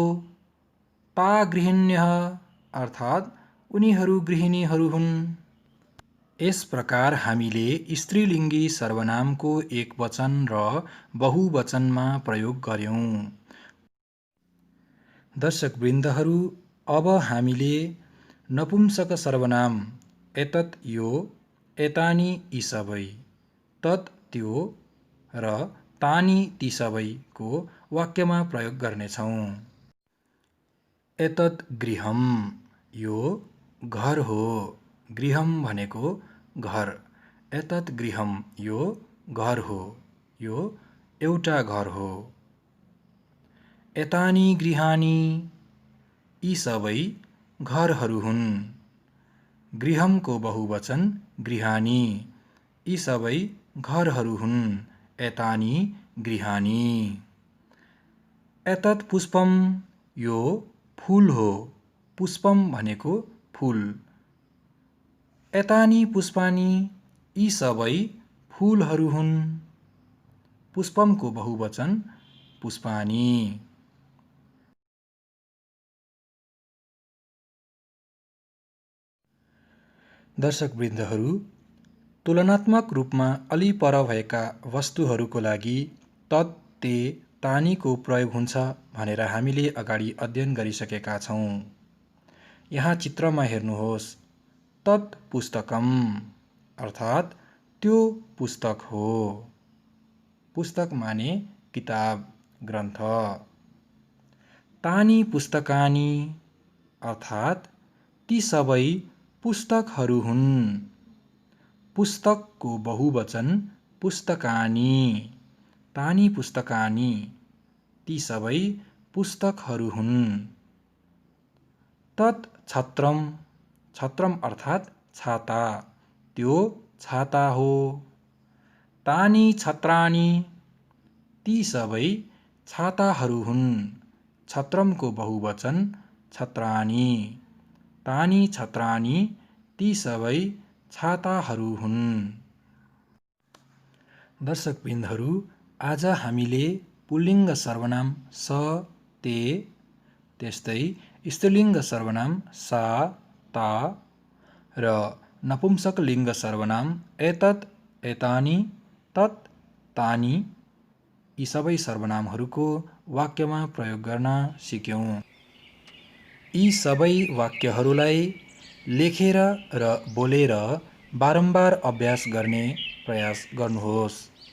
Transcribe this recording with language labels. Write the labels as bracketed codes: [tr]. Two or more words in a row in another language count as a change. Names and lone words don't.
[sa] ता गृहिण्यः [ne] अर्थात् उनीहरू गृहिणीहरू हुन्। यस प्रकार हामीले स्त्रीलिङ्गी सर्वनामको एकवचन र बहुवचनमा प्रयोग गर्यौँ। दर्शकवृन्दहरू, अब हामीले नपुंसक सर्वनाम एतत् यो, एतानि यी सबै, तत् त्यो र तानि ती सबैको वाक्यमा प्रयोग गर्नेछौँ। [sa] एतत् गृहम्। [ne] यो घर हो। गृहम् भनेको घर। [sa] एतत् गृहम्। [ne] यो घर हो। यो एउटा घर हो। [sa] एतानि गृहाणि। [ne] यी सबै घरहरू हुन्। गृहमको बहुवचन गृहाणि। यी सबै घरहरू हुन्। [sa] एतानि गृहाणि। एतत् पुष्पम, [ne] यो फूल हो। पुष्पम भनेको फूल। [sa] एतानि पुष्पानि, [ne] यी सबै फूलहरू हुन्। पुष्पमको बहुवचन पुष्पानि। दर्शकवृन्दहरू, तुलनात्मक रूपमा अलि पर भएका वस्तुहरूको लागि तत्, ते, तानीको प्रयोग हुन्छ भनेर हामीले अगाडि अध्ययन गरिसकेका छौँ। यहाँ चित्रमा हेर्नुहोस्। [sa] तत् पुस्तकम [ne] अर्थात् त्यो पुस्तक हो। पुस्तक माने किताब, ग्रन्थ। [sa] तानी पुस्तकानि [ne] अर्थात् ती सबै पुस्तकहरू हुन्। पुस्तकको बहुवचन पुस्तकानि। [sa] तानी पुस्तकानि, [ne] ती सबै पुस्तकहरू हुन्। [sa] तत् छत्रम, [ne] छत्रम अर्थात् छाता, त्यो छाता हो। [sa] तानी छत्राणि, [ne] ती सबै छाताहरू हुन्। छत्रमको बहुवचन छत्राणि। [sa] तानी छत्राणि, [ne] ती सबै छाताहरू हुन्। दर्शकवृन्दहरू, आज हामीले पुल्लिङ्ग सर्वनाम [sa] स, ते, [ne] त्यस्तै स्त्रीलिङ्ग सर्वनाम [sa] सा, ता [ne] र नपुंसकलिङ्ग सर्वनाम [sa] एतत्, एतानि, तत्, तानि, [ne] यी सबै सर्वनामहरूको वाक्यमा प्रयोग गर्न सिक्यौँ। यी सबै वाक्यहरूलाई लेखेर र बोलेर बारम्बार अभ्यास गर्ने प्रयास गर्नुहोस्।